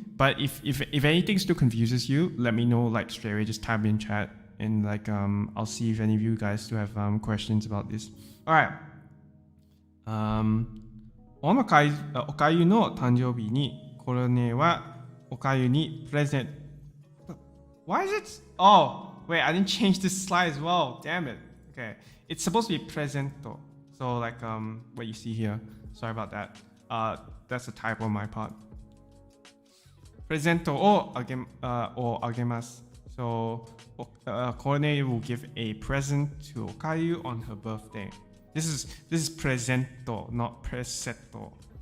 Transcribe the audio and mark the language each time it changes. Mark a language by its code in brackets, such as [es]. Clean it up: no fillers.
[en] But if anything still confuses you, let me know straight away. Just type in chat, and I'll see if any of you guys still have questions about this. All right. [ja] おかゆの誕生日にコロネはおかゆにプレゼント。 [en] Why is it? Oh, wait, I didn't change this slide as well. Damn it. Okay, it's supposed to be presento. So what you see here. Sorry about that. That's a typo on my part. [ja] プレゼントをあげます。 [en] So, Korone will give a present to Okayu on her birthday. This is presento, not presetto.